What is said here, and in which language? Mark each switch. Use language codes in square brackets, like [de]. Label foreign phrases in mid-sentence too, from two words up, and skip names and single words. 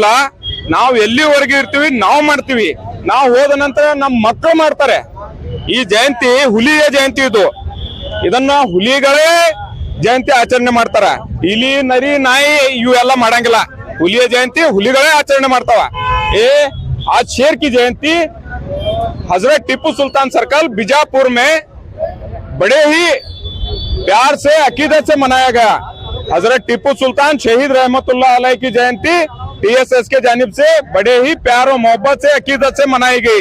[kn] ನಾವು ಎಲ್ಲಿವರೆಗೆ ಇರ್ತೀವಿ ನಾವು ಮಾಡ್ತೀವಿ, ನಾವು ಹೋದ ನಂತರ ನಮ್ಮ ಮಕ್ಕಳು ಮಾಡ್ತಾರೆ. ಈ ಜಯಂತಿ ಹುಲಿಯ ಜಯಂತಿ, ಇದನ್ನ ಹುಲಿಗಳೇ ಜಯಂತಿ ಆಚರಣೆ ಮಾಡ್ತಾರ. ಇಲಿ ನರಿ ನಾಯಿ ಇವೆಲ್ಲ ಮಾಡಂಗಿಲ್ಲ. ಹುಲಿಯ ಜಯಂತಿ ಹುಲಿಗಳೇ ಆಚರಣೆ ಮಾಡ್ತಾವ. [ur] آج شیر کی جینتی حضرت ٹیپو سلطان سرکل بیجاپور میں بڑے ہی پیار سے عقیدت سے منایا گیا. حضرت ٹیپو سلطان شہید [ar] رحمة الله عليه [ur] کی جینتی ٹی ایس ایس کے جانب سے بڑے ہی پیار اور محبت سے عقیدت سے منائی گئی.